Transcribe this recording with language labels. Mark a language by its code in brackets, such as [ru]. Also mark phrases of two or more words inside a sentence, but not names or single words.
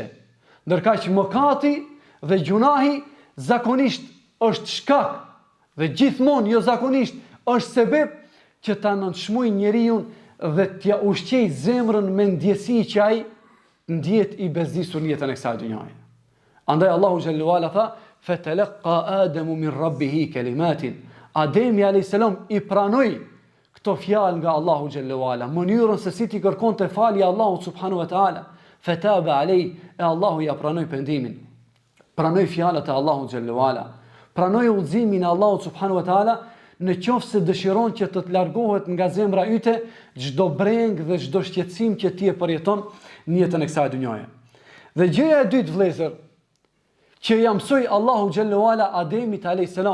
[sq] Ndërka që mëkati dhe gjunahi zakonisht është shkak dhe gjithmonë jo zakonisht është sebeb që ta nënçmojë njeriu dhe t'ja ushqej zemrën me ndjesi që ai ndjet i bezdisur në jetën e kësaj dunjaje. Andaj Allahu [ar] جل وعلا tha: "فتلقى آدم من ربه كلمات." [sq] Ademi a.s. i pranoi këto fjalë nga Allahu [ar] جل وعلا, [sq] mënyrën se si t'i kërkonte falje Allahu [ar] سبحانه وتعالى. فتاب عليه, [sq] e Allahu ja pranoi pendimin. Pranoi fjalët e Allahu [ar] جل وعلا. [sq] Pranoi udhëzimin e Allahut [ar] سبحانه وتعالى, [sq] në qoftë se dëshiron që të largohet nga zemra yte çdo breng dhe çdo shqetësim që ti e përjeton në jetën e kësaj dunjaje. Dhe gjëja e dytë, vëllezër, që ja mësoi Allahu [ar] جل وعلا [sq] Ademit a.s.